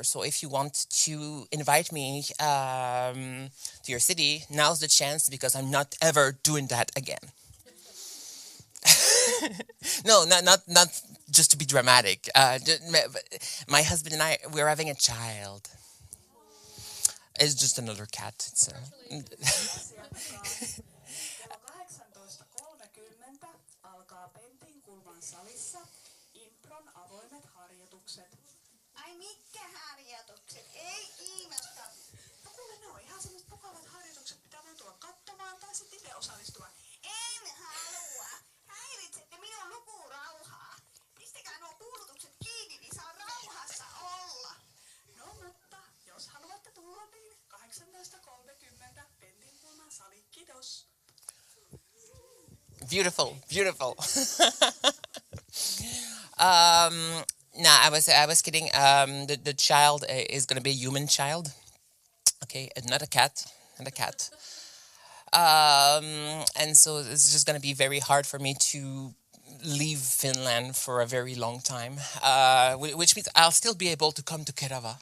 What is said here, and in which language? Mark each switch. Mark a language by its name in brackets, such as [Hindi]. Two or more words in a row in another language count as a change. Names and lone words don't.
[English] So if you want to invite me to your city, now's the chance because I'm not ever doing that again. No, not just to be dramatic. My husband and I, we're having a child. It's just another cat. [Finnish] Kello 18.30 alkaa Pentin kulman salissa Impron avoimet harjoitukset. Ai mitkä harjoitukset? Ei kiinnosta. No kuule, ne on ihan sellaiset mukavat harjoitukset, mitä voi tulla katsomaan tai sitten itse osallistua. En halua. Häiritsette minun lukurauhaa. Pistäkää nuo kuulutukset kiinni, niin saa rauhassa olla. No mutta, jos haluatte tulla, niin 18.30 Pentin kulman sali, kiitos. [English] Beautiful, beautiful. Nah, I was kidding. The child is gonna be a human child. Okay, and not a cat, not a cat. And so it's just gonna be very hard for me to leave Finland for a very long time, which means I'll still be able to come to Kerava.